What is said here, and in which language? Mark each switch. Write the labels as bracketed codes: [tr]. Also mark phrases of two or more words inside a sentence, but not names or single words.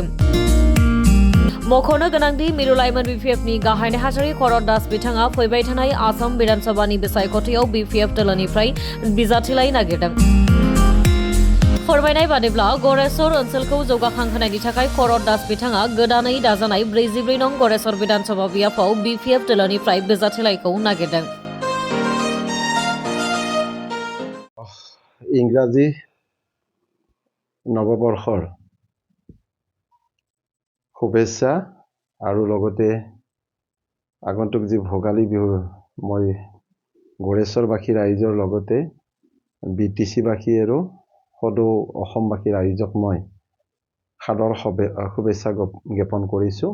[brx] मख'नो गोनांदि मिरु लाइमोन BPFनि गाहाय नेहाथारि खरद दास बिथाङा फैबाय थानाय आसाम विधानसभानि बिसायख'थियाव BPF दोलोनिफ्राय बिजाथिलाय नागिरदों। फोरमायनाय बादिब्ला गरेस्वर ओनसोलखौ जौगाखांहोनायनि थाखाय खरद दास बिथाङा गोदानै दाजानाय 44 नं गरेस्वर विधानसभा बियाबाव BPF दोलोनिफ्राय बिजाथिलायखौ नागिरदों। [as] ইংৰাজী নৱবৰ্ষৰ শুভেচ্ছা আৰু লগতে আগন্তুক যি ভোগালী বিহু মই গড়েশ্বৰবাসী ৰাইজৰ লগতে BTC-বাসী আৰু সদৌ অসমবাসী ৰাইজক মই সাদৰ শুভেচ্ছা জ্ঞাপন কৰিছোঁ।